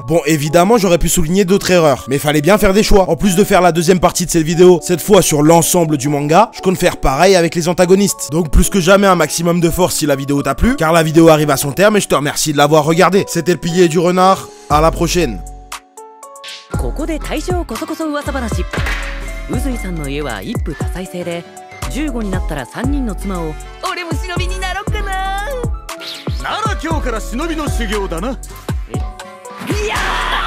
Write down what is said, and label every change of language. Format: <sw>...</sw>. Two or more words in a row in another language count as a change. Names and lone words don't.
<fr>Bon, évidemment, j'aurais pu souligner d'autres erreurs. Mais fallait bien faire des choix. En plus de faire la deuxième partie de cette vidéo, cette fois sur l'ensemble du manga, je compte faire pareil avec les antagonistes. Donc plus que jamais un maximum de force si la vidéo t'a plu. Car la vidéo arrive à son terme et je te remercie de l'avoir regardé. C'était le pilier du renard. À la prochaine.</fr> <ja>ここで大正こそこそ噂話。宇髄さんの家は一夫多妻制で、15になったら3人の妻を。俺も忍びになろうかな。なら今日から忍びの修行だな。いやー</ja>